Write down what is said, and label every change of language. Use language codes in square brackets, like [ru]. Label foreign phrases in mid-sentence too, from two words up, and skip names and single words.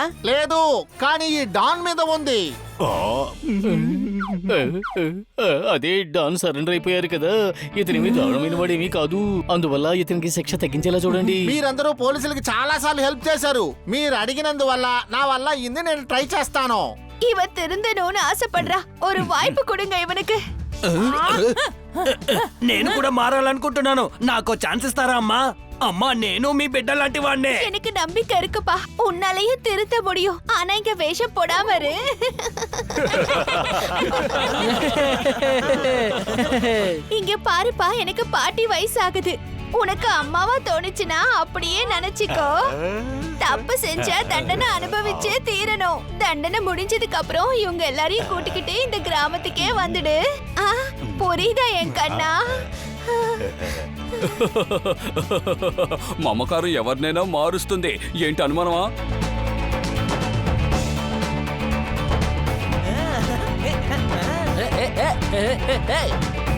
[te] లేదు, కానీ ఈ డాన్ మీద ఉంది. అదే డాన్ సరెండర్ అయిపోయారు కదా. ఇతనేమి దారుణమైన వాడేమీ కాదు. అందువల్ల ఇతనికి శిక్ష తగ్గించేలా చూడండి. మీరందరూ పోలీసులకి చాలా సార్లు హెల్ప్ చేశారు. మీరు అడిగినందువల్ల నా వల్ల అయింది. నేను ట్రై చేస్తాను. [ta] இவன் திருந்தணும்னு ஆசைப்படுறா. ஒரு வாய்ப்பு கொடுங்க இவனுக்கு. [te] నేను కూడా మారాలనుకుంటున్నాను. నాకు ఛాన్స్ ఇస్తారా అమ్మా? అమ్మా, నేను మీ బిడ్డ లాంటి వాడినే. [ta] எனக்கு நம்பிக்கை இருக்குப்பா, உன்னாலயும் திருத்த முடியும். ஆனா இங்க வேஷம் போடாம இரு. இங்க பாருப்பா, எனக்கு பாட்டி வயசாகுது. உனக்கு அம்மாவா தோணுச்சுன்னா அப்படியே நினைச்சுக்கோ. தப்பு செஞ்சா தண்டனை அனுபவிச்சே தீரணும். தண்டனை முடிஞ்சதுக்கு அப்புறம் இவங்க எல்லாரையும் கூட்டிக்கிட்டு இந்த கிராமத்துக்கே வந்துடு. புரியுதா என் கண்ணா? [te] మమకారం ఎవరినైనా మారుస్తుంది. ఏంటి అనుమానమా?